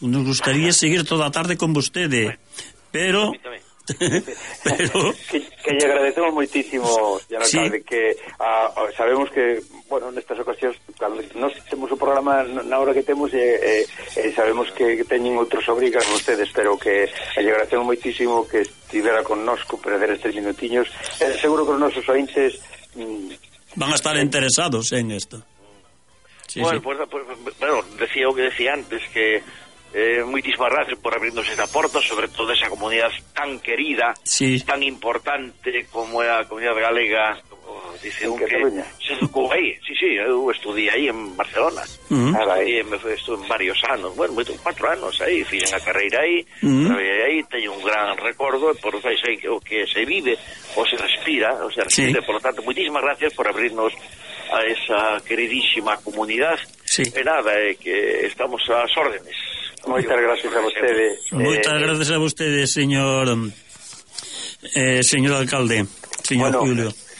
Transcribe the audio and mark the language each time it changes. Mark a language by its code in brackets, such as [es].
[gl] Nos gustaría seguir toda a tarde con vostede. Pero... pero... que lle agradecemos moitísimo, señor sí, alcalde, que sabemos que, bueno, nestas ocasións, nos temos o programa na hora que temos e sabemos que teñen outros obrigas con ustedes, pero que lle agradecemos moitísimo que estivera connosco perder estes minutiños. Seguro que os nosos ointes... van a estar interesados en esto. Sí, bueno, sí. Pues, decía o que decía antes, que... moitísimas gracias por abrirnos esa porta, sobre todo esa comunidade tan querida, sí, tan importante como é a comunidade galega, dice un que se educou aí. Sí, sí, eu estudié aí en Barcelona. Uh-huh. Me fui, estuve varios anos, bueno, moito, 4 anos aí, fiz a carreira aí, uh-huh, aí teño un gran recordo, e por eso aí o que se vive, ou se respira, ou se respira, sí, [es] por lo tanto, [gl] moitísimas gracias por abrirnos a esa queridísima comunidade. Sí. [es] Nada, que estamos a las órdenes. Muchas gracias a ustedes. Muchas gracias a ustedes, señor... señor alcalde, señor bueno, Julio.